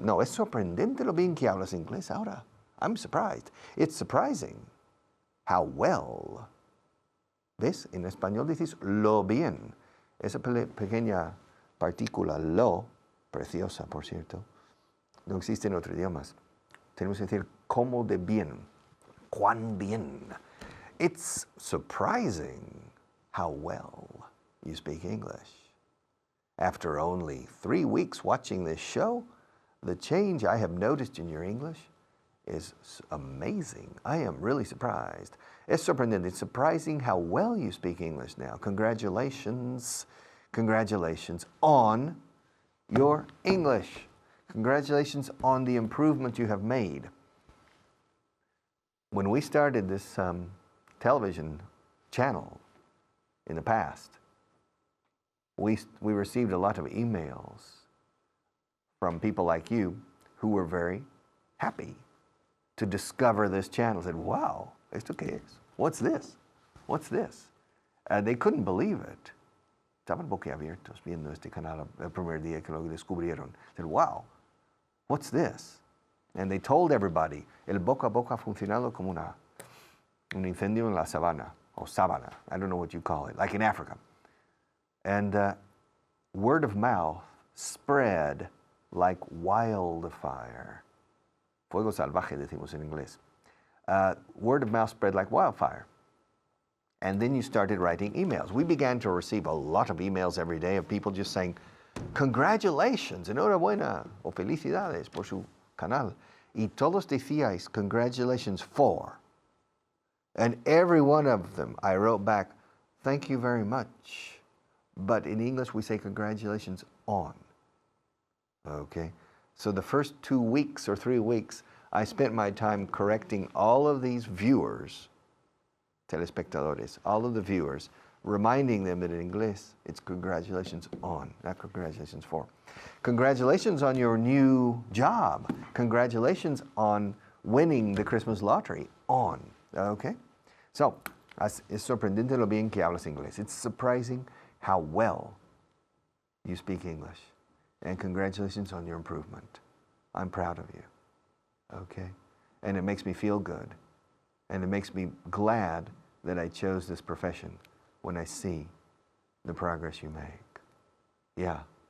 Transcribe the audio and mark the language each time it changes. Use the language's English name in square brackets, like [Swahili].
[Spanish] No, es sorprendente lo bien que hablas inglés ahora. [English] I'm surprised. It's surprising how well. [Spanish] ¿Ves? En español dices lo bien. Esa pequeña partícula lo, preciosa por cierto, no existe en otros idiomas. Tenemos que decir como de bien. Cuán bien. [English] It's surprising how well you speak English. After only 3 weeks watching this show, the change I have noticed in your English is amazing. I am really surprised. Es sorprendente. It's surprising how well you speak English now. Congratulations. Congratulations on your English. Congratulations on the improvement you have made. When we started this television channel in the past, we received a lot of emails from people like you who were very happy to discover this channel. Said, wow, esto qué es? What's this? What's this? They couldn't believe it. [Spanish] Estaban boquiabiertos viendo este canal el primer día que lo descubrieron. [English] Said, wow, what's this? And they told everybody, el boca a boca ha funcionado como un incendio en la sabana, or sabana, I don't know what you call it, like in Africa. And word of mouth spread like wildfire. [Spanish] Fuego salvaje, decimos en inglés. [English] Word of mouth spread like wildfire. And then you started writing emails. We began to receive a lot of emails every day of people just saying, congratulations, enhorabuena, o felicidades por su canal. Y todos decíais, congratulations for. And every one of them, I wrote back, thank you very much. But in English, we say congratulations on. Okay? So the first 2 weeks or 3 weeks, I spent my time correcting all of these viewers, telespectadores, all of the viewers, reminding them that in English, it's congratulations on, not congratulations for. Congratulations on your new job. Congratulations on winning the Christmas lottery. On. Okay? [Spanish] So, es sorprendente lo bien que hablas inglés. [English] It's surprising how well you speak English. And congratulations on your improvement. I'm proud of you. Okay? And it makes me feel good. And it makes me glad that I chose this profession when I see the progress you make. Yeah.